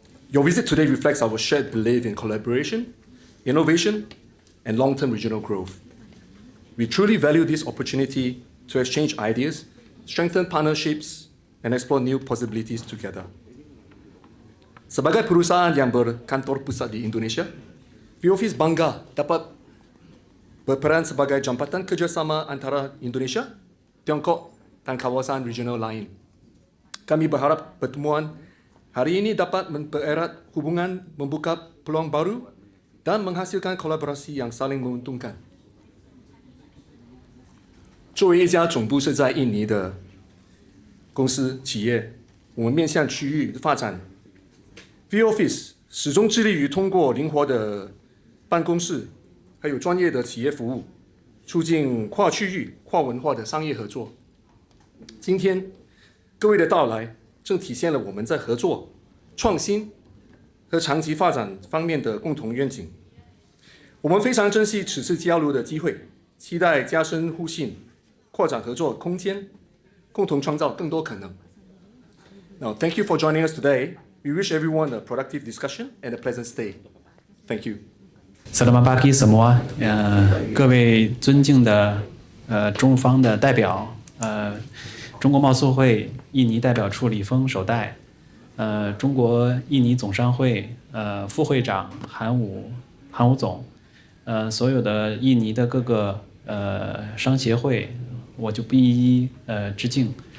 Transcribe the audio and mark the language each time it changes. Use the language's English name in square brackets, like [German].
[English] Your visit today reflects our shared belief in collaboration, innovation, and long-term regional growth. We truly value this opportunity to exchange ideas, strengthen partnerships, and explore new possibilities together. [Indonesian] Sebagai perusahaan yang berkantor pusat di Indonesia, V-Office bangga dapat berperan sebagai jambatan kerjasama antara Indonesia, Tiongkok, dan kawasan regional lain. Kami berharap pertemuan hari ini dapat mempererat hubungan, membuka peluang baru, dan menghasilkan kolaborasi yang saling menguntungkan. [Chinese] 作为一家总部设在印尼的公司企业，我们面向区域发展 V-Office 始终致力于通过灵活的办公室，还有专业的企业服务，促进跨区域、跨文化的商业合作。今天各位的到来，正体现了我们在合作、创新和长期发展方面的共同愿景。我们非常珍惜此次交流的机会，期待加深互信、扩展合作空间，共同创造更多可能。 [English] Now, thank you for joining us today. We wish everyone a productive discussion and a pleasant stay. Thank you. [Indonesian] Selamat pagi semua， [Chinese] 各位尊敬的中方的代表，中国贸促会印尼代表处李峰首代，中国印尼总商会副会长韩武总，所有的印尼的各个商协会，我就不一一致敬。